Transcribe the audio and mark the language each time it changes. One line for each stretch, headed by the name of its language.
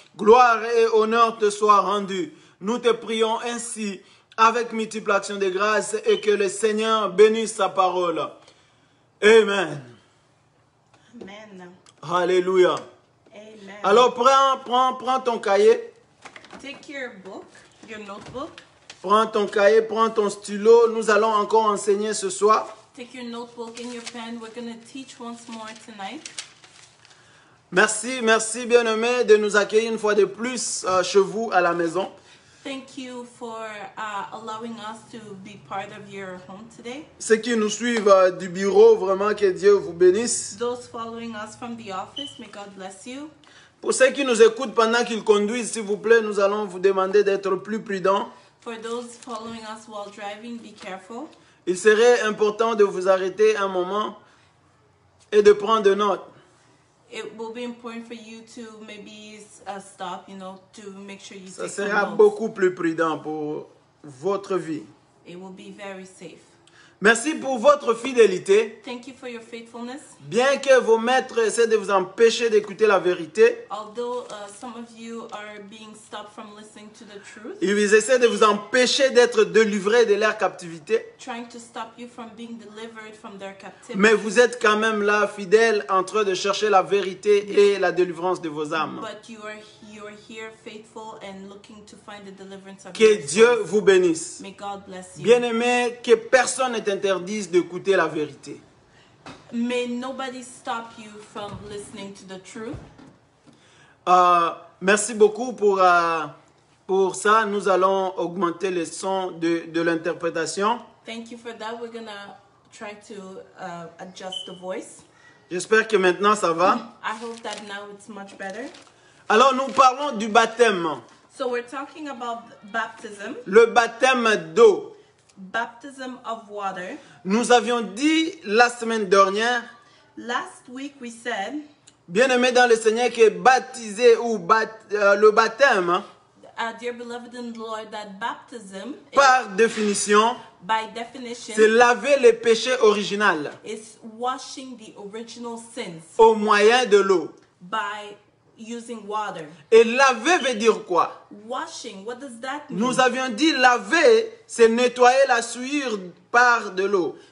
French: Gloire et honneur te soient rendus. Nous te prions ainsi avec multiple action de grâce et que le Seigneur bénisse sa parole. Amen. Amen. Alléluia. Amen. Alors prends ton cahier.
English: Take your book, your notebook.
French: Prends ton cahier, prends ton stylo. Nous allons encore enseigner ce soir.
English: Take your notebook and your pen. We're going to teach once more tonight.
French: Merci bien-aimés de nous accueillir une fois de plus chez vous à la maison.
English: Thank you for allowing us to be part of your home today.
French: Ceux qui nous suivent du bureau, vraiment que Dieu vous bénisse.
English: Those following us from the office, may God bless you.
French: Pour ceux qui nous écoutent pendant qu'ils conduisent, s'il vous plaît, nous allons vous demander d'être plus prudents.
English: For those following us while driving, be careful.
French: Il serait important de vous arrêter un moment et de prendre note.
English: It will be important for you to maybe stop, to make sure you
French: Ça
English: take some
French: sera
English: notes.
French: beaucoup plus prudent pour votre vie.
English: It will be very safe.
French: Merci pour votre fidélité.
English: Thank you for your faithfulness.
French: Bien que vos maîtres essaient de vous empêcher d'écouter la vérité,
English: Although some of you are being stopped from listening to the truth,
French: ils essaient de vous empêcher d'être délivrés de leur captivité,
English: trying to stop you from being delivered from their captivity.
French: mais vous êtes quand même là, fidèles, en train de chercher la vérité et la délivrance de vos âmes.
English: But you are here faithful and looking to find the deliverance of
French: Que
English: your
French: Dieu
English: souls.
French: vous bénisse.
English: May God bless you.
French: Bien-aimés, que personne ne t'interdise d'écouter la vérité.
English: May nobody stop you from listening to the truth.
French: Merci beaucoup pour ça. Nous allons augmenter le son de l'interprétation.
English: Thank you for that. We're going to try to adjust the voice.
French: J'espère que maintenant ça va.
English: I hope that now it's much better.
French: Alors nous parlons du baptême.
English: So we're talking about baptism,
French: Le baptême d'eau.
English: baptism of water.
French: Nous avions dit la semaine dernière,
English: Last week we said,
French: bien-aimés dans le Seigneur, que baptiser ou le baptême,
English: dear beloved in the Lord, that baptism,
French: par définition,
English: by definition,
French: c'est laver les péchés originaux
English: is washing the original sins
French: au moyen de l'eau.
English: by using water.
French: Et laver veut dire quoi?
English: Washing, what does that mean?
French: Nous avions dit laver, c'est nettoyer la souillure par de l'eau.